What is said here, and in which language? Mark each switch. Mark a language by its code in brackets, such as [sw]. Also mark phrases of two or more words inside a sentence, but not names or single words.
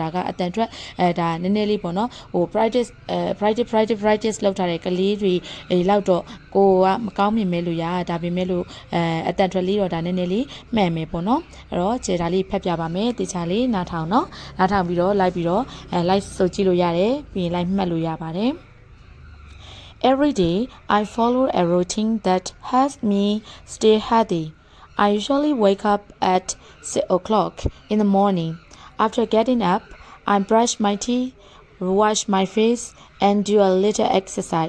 [my] ဒါကအတန်ထွက်ဒါနည်းနည်းလေးပေါ့နော်ဟို practice လောက်ထားတဲ့ကလေးတွေလောက်တော့ကိုကမကောင်းမြင်မဲ့လို့ရဒါပေမဲ့လို့အတန်ထွက်လေးတော့ဒါနည်းနည်းလေးမှန်မယ်ပေါ့နော်အဲ့တော့ခြေဒါလေးဖတ်ပြပါမယ်တေချာလေးနားထောင်နော်နားထောင်ပြီးတော့လိုက်ပြီးတော့လိုက်ဆိုကြည့်လို့ရတယ်ပြီးရင်လိုက်မှတ်လို့ရပါတယ် [en] Every day I follow a routine that helps me stay healthy I usually wake up at 6 o'clock in the morning. After getting up, I brush my teeth, wash my face, and do a little exercise.